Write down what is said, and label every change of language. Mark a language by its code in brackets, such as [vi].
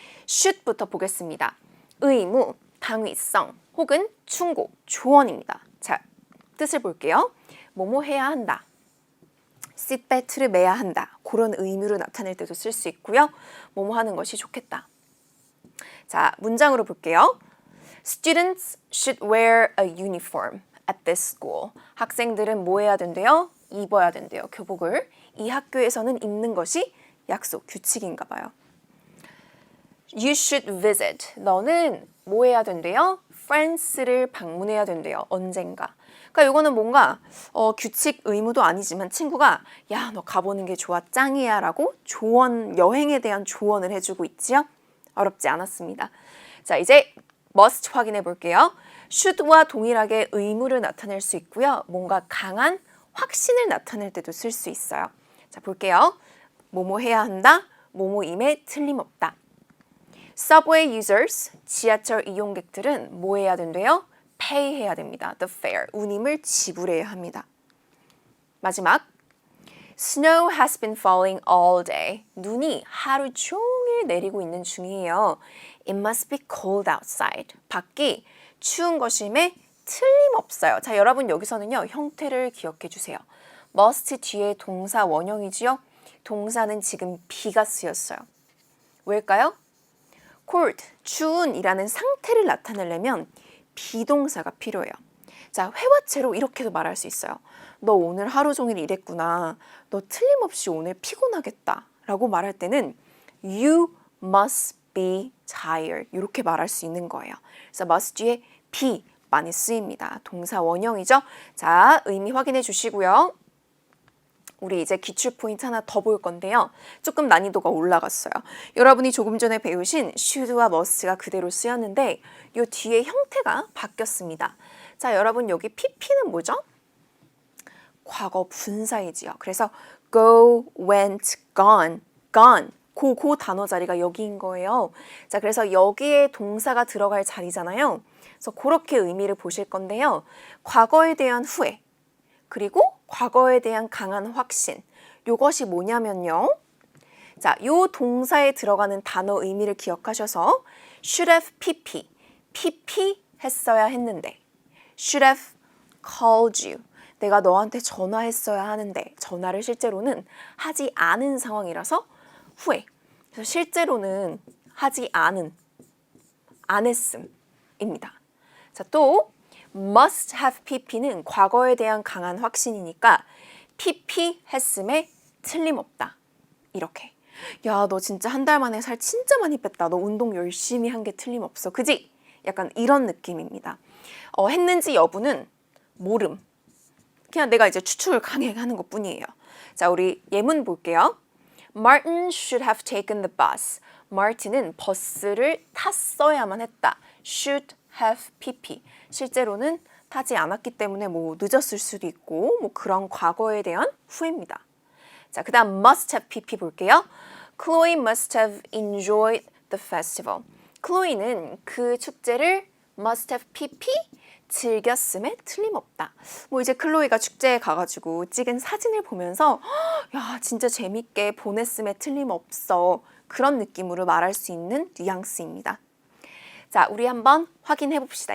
[ko] should부터 보겠습니다. 의무, 당위성 혹은 충고, 조언입니다. 자, 뜻을 볼게요. 뭐뭐 해야 한다. 시트벨트를 매야 한다. 그런 의무를 나타낼 때도 쓸 수 있고요. 뭐뭐 하는 것이 좋겠다. 자, 문장으로 볼게요. [en] Students should wear a uniform at this school. [ko] 학생들은 뭐 해야 된대요? 입어야 된대요. 교복을. 이 학교에서는 입는 것이 약속, 규칙인가 봐요. [en] You should visit. [ko] 너는 뭐 해야 된대요? France를 방문해야 된대요. 언젠가. 그러니까 이거는 뭔가 규칙 의무도 아니지만 친구가 야, 너 가보는 게 좋아, 짱이야 라고 조언, 여행에 대한 조언을 해주고 있지요. 어렵지 않았습니다. 자, 이제 must 확인해 볼게요. should와 동일하게 의무를 나타낼 수 있고요. 뭔가 강한 확신을 나타낼 때도 쓸 수 있어요. 자, 볼게요. 뭐뭐 해야 한다, 뭐뭐임에 틀림없다. [en] Subway users, [ko] 지하철 이용객들은 뭐 해야 된대요? pay 해야 됩니다. [en] The fare, [ko] 운임을 지불해야 합니다. [en] 마지막, Snow has been falling all day. [ko] 눈이 하루 종일 내리고 있는 중이에요. [en] It must be cold outside. [ko] 밖이 추운 것임에 틀림없어요. 자, 여러분 여기서는요, 형태를 기억해 주세요. must 뒤에 동사 원형이지요. 동사는 지금 be가 쓰였어요. 왜일까요? cold, 추운이라는 상태를 나타내려면 비동사가 필요해요. 자, 회화체로 이렇게도 말할 수 있어요. 너 오늘 하루 종일 일했구나. 너 틀림없이 오늘 피곤하겠다. 라고 말할 때는 [en] You must be tired. [ko] 이렇게 말할 수 있는 거예요. 그래서 must 뒤에 be 많이 쓰입니다. 동사 원형이죠. 자, 의미 확인해 주시고요. 우리 이제 기출 포인트 하나 더 볼 건데요. 조금 난이도가 올라갔어요. 여러분이 조금 전에 배우신 should와 must가 그대로 쓰였는데 이 뒤에 형태가 바뀌었습니다. 자, 여러분 여기 pp는 뭐죠? 과거 분사이지요. 그래서 go, went, gone, gone. 그 단어 자리가 여기인 거예요. 자, 그래서 여기에 동사가 들어갈 자리잖아요. 그래서 그렇게 의미를 보실 건데요. 과거에 대한 후회, 그리고 과거에 대한 강한 확신. 요것이 뭐냐면요. 자, 요 동사에 들어가는 단어 의미를 기억하셔서 should have pp 했어야 했는데 [en] should have called you. [ko] 내가 너한테 전화했어야 하는데 전화를 실제로는 하지 않은 상황이라서 후회. 그래서 실제로는 하지 않은, 안 했음입니다. 자, 또 must have pp는 과거에 대한 강한 확신이니까 pp 했음에 틀림없다. 이렇게. 야, 너 진짜 한 달 만에 살 진짜 많이 뺐다. 너 운동 열심히 한 게 틀림없어. 그지? 약간 이런 느낌입니다. 했는지 여부는 모름. 그냥 내가 이제 추측을 강하게 하는 것 뿐이에요. 자, 우리 예문 볼게요. [en] Martin should have taken the bus. [ko] 마르틴은 버스를 탔어야만 했다. [en] should have pp. [ko] 실제로는 타지 않았기 때문에 뭐 늦었을 수도 있고 뭐 그런 과거에 대한 후회입니다. 자, 그 다음 must have pp 볼게요. [en] Chloe must have enjoyed the festival. [ko] 클로이는 그 축제를 must have pp 즐겼음에 틀림없다. 뭐 이제 클로이가 축제에 가가지고 찍은 사진을 보면서 야, 진짜 재밌게 보냈음에 틀림없어. 그런 느낌으로 말할 수 있는 뉘앙스입니다. 자, 우리 한번 확인해 봅시다.